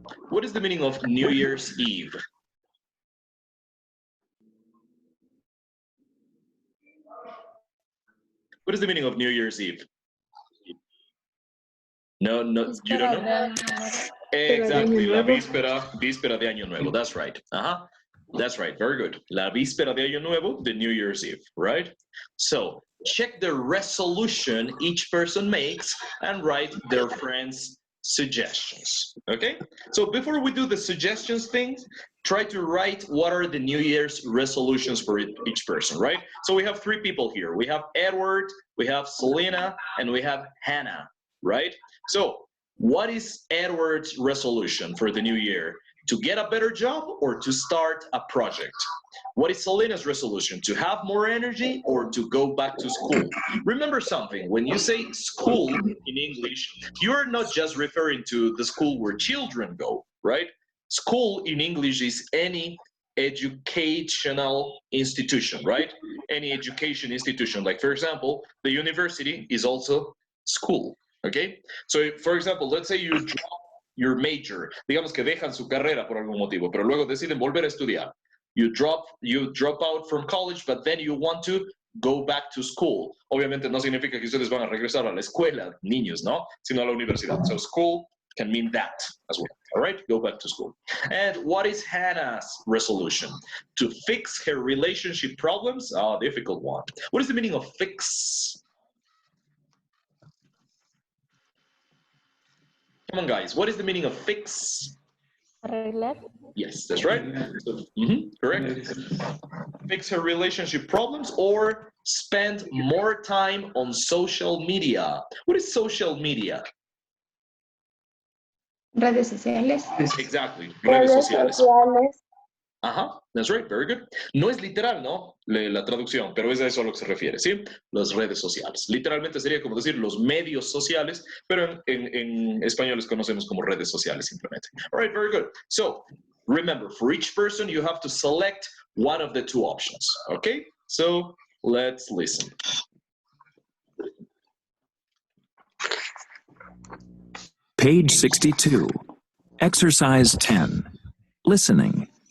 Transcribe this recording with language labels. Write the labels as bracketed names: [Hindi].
[English] What is the meaning of New Year's Eve? What is the meaning of New Year's Eve? No, you don't know? Exactly, [Spanish] la víspera de Año Nuevo. [English] That's right. That's right, very good. [Spanish] La víspera de Año Nuevo, [English] the New Year's Eve, right? So, check the resolution each person makes and write their friends' suggestions, okay? So before we do the suggestions thing, try to write what are the New Year's resolutions for each person, right? So we have three people here. We have Edward, we have Selena, and we have Hannah, right? So what is Edward's resolution for the new year? To get a better job or to start a project? What is Selena's resolution? To have more energy or to go back to school? Remember something, when you say school in English, you're not just referring to the school where children go, right? School in English is any educational institution, right? Any education institution. Like, for example, the university is also school, okay? So, for example, let's say you drop your major, [Spanish] digamos que dejan su carrera por algún motivo, pero luego deciden volver a estudiar. [English] You drop out from college, but then you want to go back to school. [Spanish] Obviamente no significa que ustedes van a regresar a la escuela, niños, ¿no? Sino a la universidad. [English] So school can mean that as well, all right? Go back to school. And what is Hannah's resolution? To fix her relationship problems? Oh, difficult one. What is the meaning of fix? Come on, guys. What is the meaning of fix? [Spanish] Arreglar. [English] Yes, that's right. So, correct. Fix her relationship problems or spend more time on social media. What is social media? [Spanish] Redes sociales. [English] Exactly. [Spanish] Redes sociales. [English] Ajá, that's right, very good. [Spanish] No es literal, ¿no? La traducción, pero es a eso a lo que se refiere, ¿sí? Las redes sociales. Literalmente sería como decir los medios sociales, pero en español les conocemos como redes sociales simplemente. [English] All right, very good. So, remember, for each person, you have to select one of the two options, okay? So, let's listen. Page 62. Exercise 10. Listening.